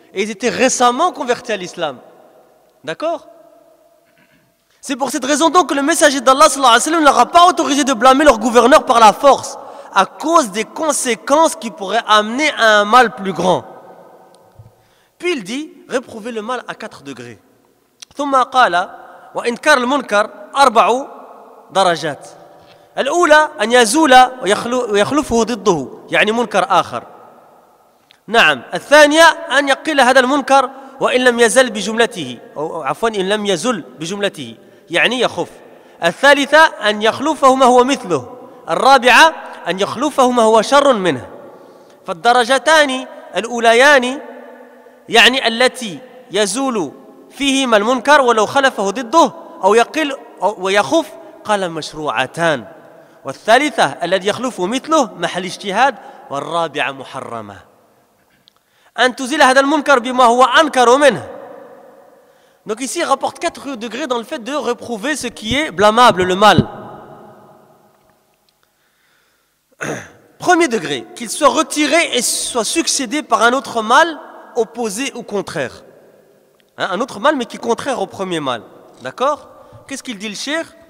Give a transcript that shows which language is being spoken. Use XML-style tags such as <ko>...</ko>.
<fr>Et ils étaient récemment convertis à l'islam. D'accord? C'est pour cette raison donc que le messager d'Allah sallallahu alayhi wa sallam ne leur a pas autorisé de blâmer leur gouverneur par la force, à cause des conséquences qui pourraient amener à un mal plus grand. Puis il dit, réprouver le mal à 4 degrés.</fr> <ar>ثم قال وإنكار المنكر 4 درجات. الأولى أن يزول ويخلفه ضده يعني منكر آخر. نعم. الثانية أن يقل هذا المنكر وإن لم يزل بجملته أو عفوا إن لم يزل بجملته يعني يخف. الثالثة أن يخلفه ما هو مثله. الرابعة أن يخلفه ما هو شر منه. فالدرجتان الأوليان يعني التي يزول فيهما المنكر ولو خلفه ضده أو يقل ويخف قال مشروعتان. والثالثة الذي يخلفه مثله محل اجتهاد والرابعة محرمة. أن تزيل هذا المنكر بما هو أنكر منه.</ar> <fr>Donc ici il rapporte 4 degrés dans le fait de réprouver ce qui est blâmable, le mal. Premier degré, qu'il soit retiré et soit succédé par un autre mal opposé ou contraire. Hein, un autre mal mais qui est contraire au premier mal. D'accord? Qu'est-ce qu'il dit le cheikh?</fr>